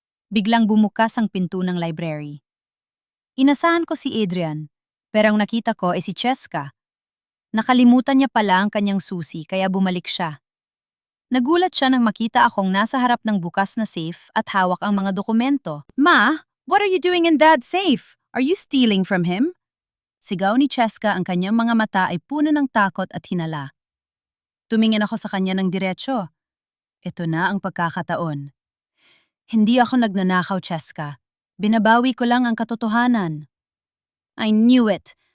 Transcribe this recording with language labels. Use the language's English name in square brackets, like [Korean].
[Filipino] Biglang bumukas ang pinto ng library. Inasahan ko si Adrian, pero ang nakita ko ay si Cheska. Nakalimutan niya pala ang kanyang susi kaya bumalik siya. Nagulat siya nang makita akong nasa harap ng bukas na safe at hawak ang mga dokumento. [English] Ma, what are you doing in Dad's safe? Are you stealing from him? [Filipino] Sigaw ni Cheska, ang kanyang mga mata ay puno ng takot at hinala. Tumingin ako sa kanya ng diretsyo. Ito na ang pagkakataon. Hindi ako nagnanakaw, Cheska. Binabawi ko lang ang katotohanan. [English] I knew it.